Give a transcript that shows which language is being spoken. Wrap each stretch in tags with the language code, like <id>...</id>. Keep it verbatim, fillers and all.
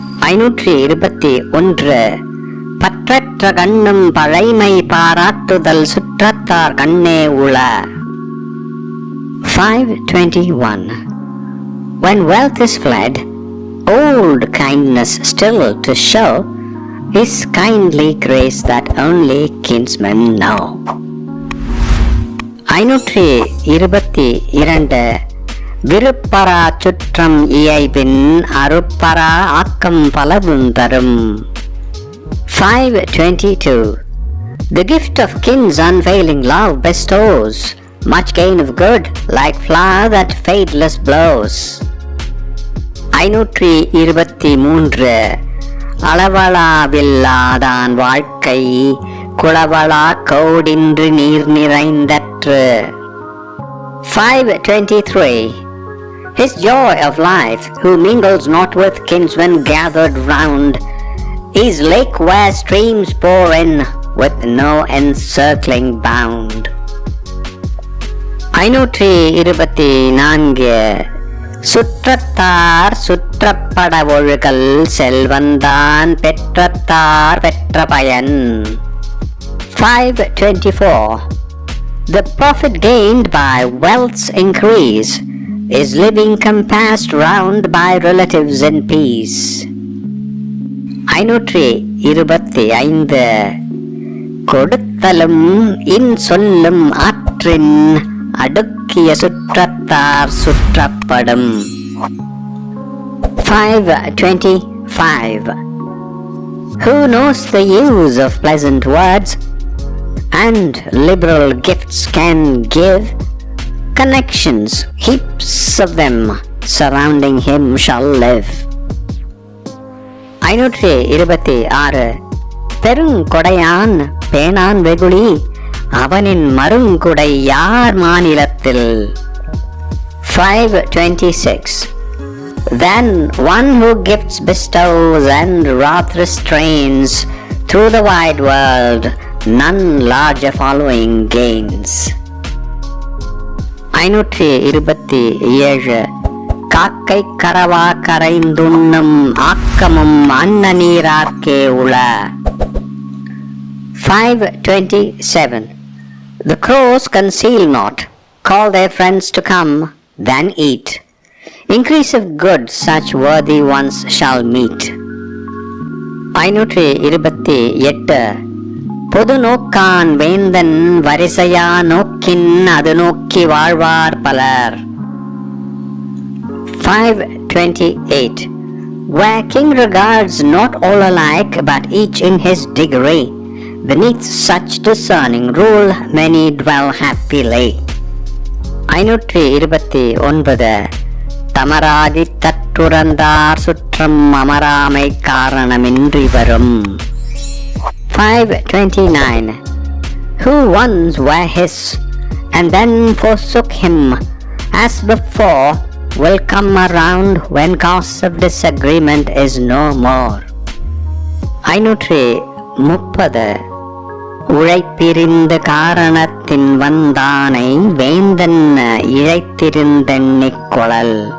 <ta>ஐநூற்றி இருபத்தி ஒன்று. பற்றற்ற கண்ணும் பழைமை பாராட்டுதல் சுற்றத்தார் கண்ணே உள.</ta> <en>five twenty-one. When wealth is fled, old kindness still to show is kindly grace that only kinsmen know.</en> <ta>ஐநூற்றி இருபத்தி இரண்டு. விருப்பரா சுற்றம் இயைபின் அருப்பரா ஆக்கம் பலவும் தரும்.</ta> <en>five twenty-two. The gift of kin's unfailing love bestows much gain of good, like flower that fadeless blows.</en> <ta>ஐநூற்றி இருபத்தி மூன்று. அளவளாவில்லாதான் வாழ்க்கை குளவளா கோடின்று நீர் நிறைந்தற்று.</ta> <en>five twenty-three. His joy of life, who mingles not with kinsmen gathered round, is lake where streams pour in with no encircling bound.</en> <ta>ஐநூற்றி இருபத்தி நான்கு. சுற்றத்தார் சுற்றப்பட ஒழுகல் செல்வந்தான் பெற்றத்தார் பெற்ற பயன்.</ta> <en>five twenty-four. The profit gained by wealth's increase is living compassed round by relatives in peace.</en> <ta>ஐநூற்றி இருபத்தி ஐந்து. கொடுத்தலும் இன் சொல்லும் ஆற்றின் அடுக்கிய சுற்றத்தார் சுற்றப்படும்.</ta> <en>five twenty-five. Who knows the use of pleasant words and liberal gifts can give, connections, heaps of them, surrounding him shall live.</en> <ta>ஐநூற்றி இருபத்தி ஆறு. பெருங்கொடையான் பேணான் வெகுளி அவனின் மருங்குடை யார் மாநிலத்தில்.</ta> <en>five twenty-six. Then one who gifts bestows and wrath restrains through the wide world, none larger following gains.</en> <ta>ஐநூற்றி இருபத்தி ஏழு. காக்கை கரவா கரைந்துண்ணும் ஆக்கமும் அன்ன நீரார்க்கே உள.</ta> <en>five twenty-seven. The crows conceal not, call their friends to come, then eat. Increase of good such worthy ones shall meet.</en> <ta>ஐநூற்றி இருபத்தி எட்டு. பொது நோக்கான் வேந்தன் வரிசையா நோக்கின் அது நோக்கி வாழ்வார் பலர்.</ta> <en>five twenty-eight. Where king regards not all alike but each in his degree, beneath such discerning rule many dwell happily.</en> <ta>ஐநூற்றி இருபத்தி ஒன்பது. தமராதி தற்றுரந்தார் சுற்றம் அமராமை காரணமின்றி வரும்.</ta> <en>five twenty-nine. Who once were his and then forsook him, as before, will come around when cause of disagreement is no more.</en> <ta>ஐநூற்றி முப்பது. உழைப்பிரிந்த காரணத்தின் வந்தானை வேந்தன் இழைத்திருந்தெண்ணிக் கொளல்.</ta>